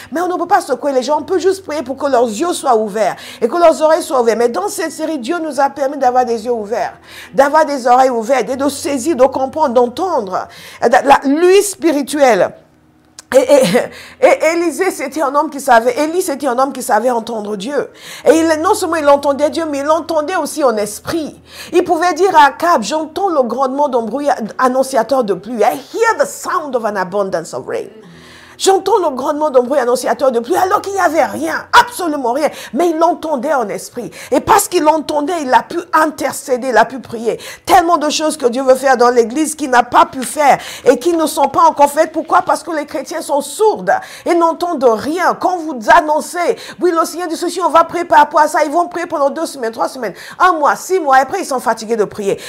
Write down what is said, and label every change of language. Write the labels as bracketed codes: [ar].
[fr] Mais on ne peut pas secouer les gens, on peut juste prier pour que leurs yeux soient ouverts, et que leurs oreilles soient ouvertes. Mais dans cette série, Dieu nous a permis d'avoir des yeux ouverts, d'avoir des oreilles ouvertes, et de saisir, de comprendre, d'entendre. Lui spirituel. Et Élisée, c'était un homme qui savait, Élie, c'était un homme qui savait entendre Dieu. Et non seulement il entendait Dieu, mais il entendait aussi en esprit. Il pouvait dire à Akab, j'entends le grondement d'un bruit annonciateur de pluie. [en] I hear the sound of an abundance of rain. [fr] J'entends le grondement d'un bruit annonciateur de pluie, alors qu'il n'y avait rien, absolument rien. Mais il l'entendait en esprit. Et parce qu'il l'entendait, il a pu intercéder, il a pu prier. Tellement de choses que Dieu veut faire dans l'église qu'il n'a pas pu faire et qui ne sont pas encore faites. Pourquoi? Parce que les chrétiens sont sourds et n'entendent rien. Quand vous annoncez, oui, le Seigneur dit ceci, on va prier par rapport à ça. Ils vont prier pendant 2 semaines, 3 semaines, 1 mois, 6 mois. Et après, ils sont fatigués de prier.